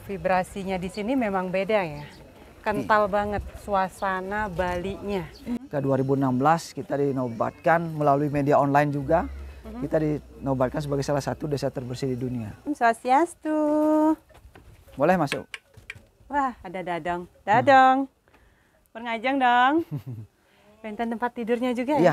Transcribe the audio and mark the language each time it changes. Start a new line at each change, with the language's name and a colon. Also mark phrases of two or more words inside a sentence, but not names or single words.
Indonesian: Vibrasinya di sini memang beda ya. Kental banget suasana Bali-nya. Ke 2016 kita dinobatkan melalui media online juga. Kita dinobatkan sebagai salah satu desa terbersih di dunia. Swastiastu. Boleh masuk? Wah, ada Dadang. Dadang. Pengajang dong. Benten tempat tidurnya juga ya?